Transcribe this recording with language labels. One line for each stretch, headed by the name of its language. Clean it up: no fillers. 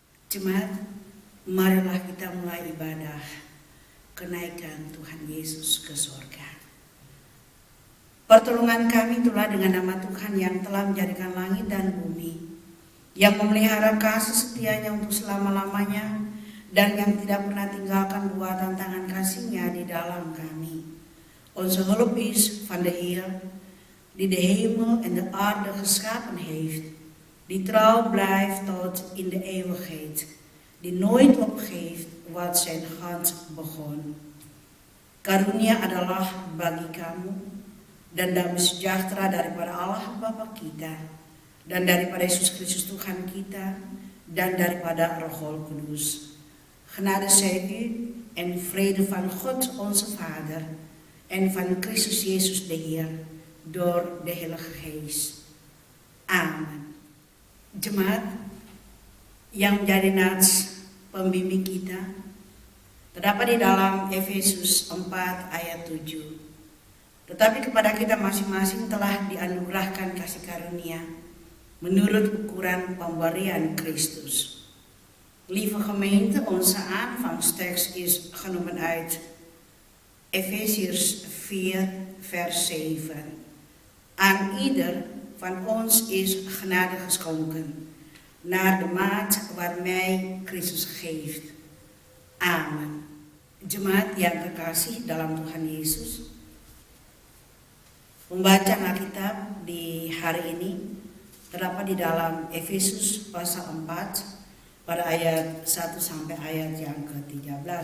Indonesian: Jemaat, marilah kita mulai ibadah kenaikan Tuhan Yesus ke surga. Pertolongan kami itulah dengan nama Tuhan yang telah menjadikan langit dan bumi, yang memelihara kasih setianya untuk selama-lamanya, dan yang tidak pernah tinggalkan buatan tangan kasih-Nya di dalam kami.
Dutch: Onze hulp is van de Heer, die de hemel en de aarde geschapen heeft, die trouw blijft tot in de eeuwigheid, die nooit opgeeft wat zijn hand begon.
Indonesian: Karunia adalah bagi kamu, dan damai sejahtera daripada Allah Bapa kita, dan daripada Yesus Kristus Tuhan kita, dan daripada Roh Kudus.
Dutch: Genade zij u en vrede van God onze Vader en van Christus Jezus de Heer door de Heilige Geest.
Indonesian: Amen. Jemaat yang menjadi nats pembimbing kita terdapat di dalam Efesus 4 ayat 7. Tetapi kepada kita masing-masing telah dianugerahkan kasih karunia menurut ukuran pemberian Kristus.
Dutch: Lieve gemeente, onze aanvangstekst is genomen uit Efesiërs 4 vers 7. Aan ieder van ons is genade geschonken, naar de maat waarmee Kristus geeft. Amen.
Indonesian: Jemaat yang kekasih dalam Tuhan Yesus, pembacaan Alkitab di hari ini terdapat di dalam Efesus pasal 4 pada ayat 1 sampai ayat yang ke-13.